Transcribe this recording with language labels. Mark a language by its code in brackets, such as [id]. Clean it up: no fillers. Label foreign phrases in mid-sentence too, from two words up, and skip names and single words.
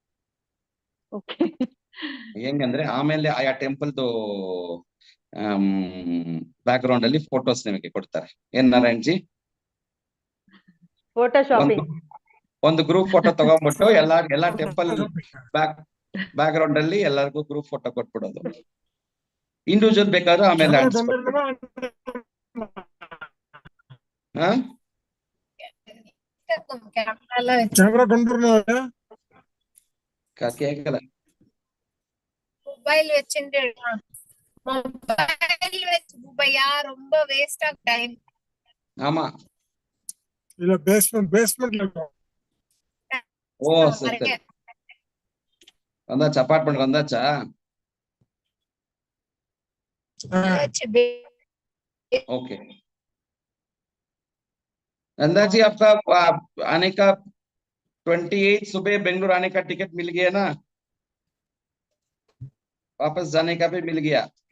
[kn] ಹೆಂಗಂದ್ರೆ ಆಮೇಲೆ ಆಯಾ ಟೆಂಪಲ್ದು [en] back ground [kn] ಅಲ್ಲಿ ಫೋಟೋಸ್ ನಿಮಗೆ ಕೊಡ್ತಾರೆ. ಏನ್ ನಾರಾಯಣ್ ಜಿ? [en] photo shopping. [kn] ಒಂದು [en] group photo [kn] ತಗೊಂಡ್ಬಿಟ್ಟು ಎಲ್ಲಾ [en] temple back ground [kn] ಅಲ್ಲಿ ಎಲ್ಲರಿಗೂ [en] group photo [kn] ಕೊಟ್ಬಿಡೋದು. ಇಂಡಿವಿಜುವಲ್ ಬೇಕಾದ್ರೆ ಆಮೇಲೆ கேக்கல. [ta] மொபைல் வச்சுட்டு மொபைல் வச்சு பையா ரொம்ப [en] waste of time. [ta] ஆமா, இல்ல பேஸ்மென்ட்ல ஓ சரி. வந்தாச்சா? அபார்ட்மெண்ட் வந்தாச்சா? [hi] ओके, नंदा जी आपका आने का 28 सुबह बेंगलुरु आने का टिकट मिल गया ना? वापस जाने का भी मिल गया?